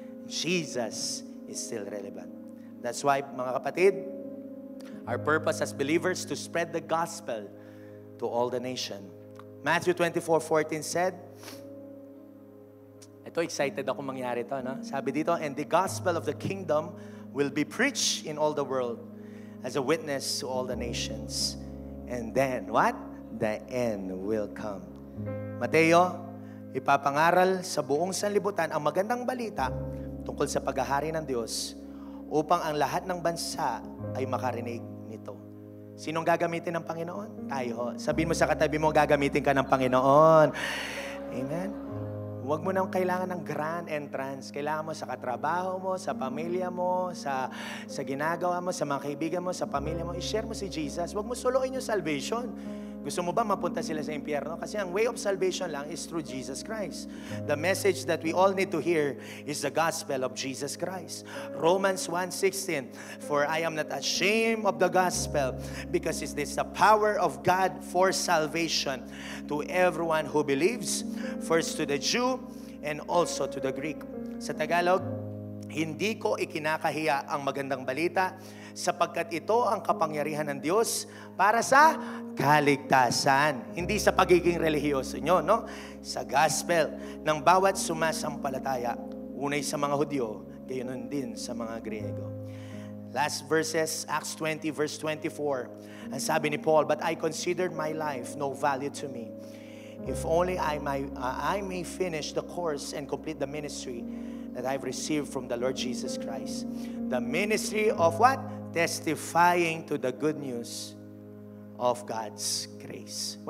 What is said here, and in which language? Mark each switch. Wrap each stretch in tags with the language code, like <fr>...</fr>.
<en>Jesus is still relevant. That's why,</en> <tl>mga kapatid,</tl> <en>our purpose as believers to spread the gospel to all the nation.</en> <tl>Matthew 24:14 said, ito, excited ako mangyari ito, no? Sabi dito,</tl> <en>and the gospel of the kingdom will be preached in all the world as a witness to all the nations. And then, what? The end will come.</en> <tl>Mateo, ipapangaral sa buong sanlibutan ang magandang balita tungkol sa paghahari ng Diyos upang ang lahat ng bansa ay makarinig nito. Sinong gagamitin ng Panginoon? Tayo. Sabihin mo sa katabi mo, gagamitin ka ng Panginoon. Amen? Huwag mo nang kailangan ng</tl> <en>grand entrance.</en> <tl>Kailangan mo sa katrabaho mo, sa pamilya mo, sa ginagawa mo, sa mga kaibigan mo, sa pamilya mo. I-share mo si Jesus. Huwag mo suluin yung salvation. Gusto mo ba mapunta sila sa impyerno? Kasi ang</tl> <en>way of salvation lang is through Jesus Christ. The message that we all need to hear is the gospel of Jesus Christ. Romans 1:16, for I am not ashamed of the gospel, because it is the power of God for salvation to everyone who believes, first to the Jew and also to the Greek.</en> <tl>Sa Tagalog, hindi ko ikinakahiya ang magandang balita sapagkat ito ang kapangyarihan ng Diyos para sa kaligtasan. Hindi sa pagiging relihiyoso nyo, no? Sa gospel ng bawat sumasampalataya, unay sa mga Hudyo, gayon din sa mga Griego.</tl> <en>Last verses, Acts 20 verse 24.</en> <tl>Ang sabi ni Paul,</tl> <en>but I considered my life no value to me, if only I may finish the course and complete the ministry that I've received from the Lord Jesus Christ. The ministry of what? Testifying to the good news of God's grace.</en>